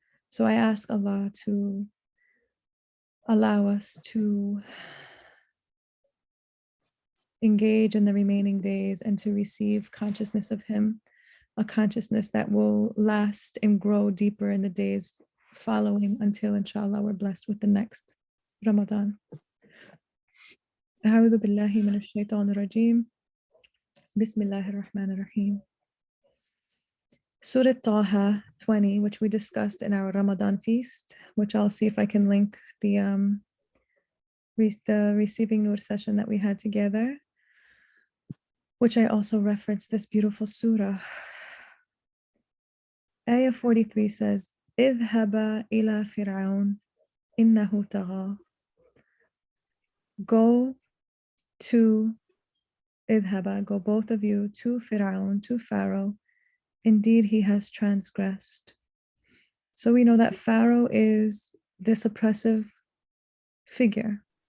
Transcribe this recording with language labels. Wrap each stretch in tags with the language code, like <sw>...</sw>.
<en>So I ask Allah to allow us to engage in the remaining days and to receive consciousness of him, a consciousness that will last and grow deeper in the days following until inshallah we're blessed with the next Ramadan.</en> <ar>أعوذ بالله من الشيطان الرجيم. بسم الله الرحمن الرحيم.</ar> <en>Surah Taha 20, which we discussed in our Ramadan feast, which I'll see if I can link the Receiving Nur session that we had together, which I also referenced this beautiful surah. Ayah 43 says,</en> <ar>اذهبا إلى فرعون إنه طغى.</ar> <en>Go to اذهبا, go both of you to Fir'aun, to Pharaoh. Indeed, he has transgressed. So we know that Pharaoh is this oppressive figure.</en>